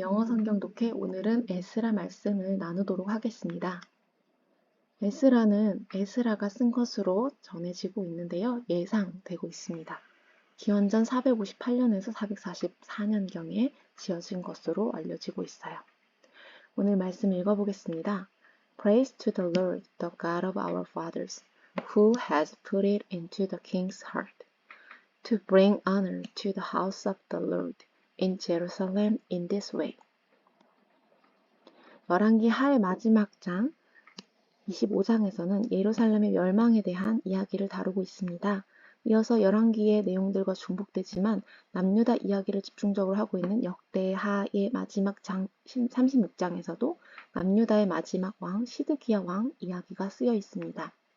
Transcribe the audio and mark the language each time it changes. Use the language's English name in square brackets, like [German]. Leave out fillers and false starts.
[Korean] 영어 성경 독해 오늘은 에스라 말씀을 나누도록 하겠습니다. 에스라는 에스라가 쓴 것으로 전해지고 있는데요. 예상되고 있습니다. 기원전 458년에서 444년경에 지어진 것으로 알려지고 있어요. 오늘 말씀 읽어보겠습니다. [English] Praise to the Lord, the God of our fathers, who has put it into the king's heart, to bring honor to the house of the Lord in Jerusalem in this way. [Korean] 열왕기 하의 마지막 장 25장에서는 예루살렘의 멸망에 대한 이야기를 다루고 있습니다. 이어서 열왕기의 내용들과 중복되지만 남유다 이야기를 집중적으로 하고 있는 역대하의 마지막 장 36장에서도 남유다의 마지막 왕 시드기야 왕 이야기가 쓰여 있습니다.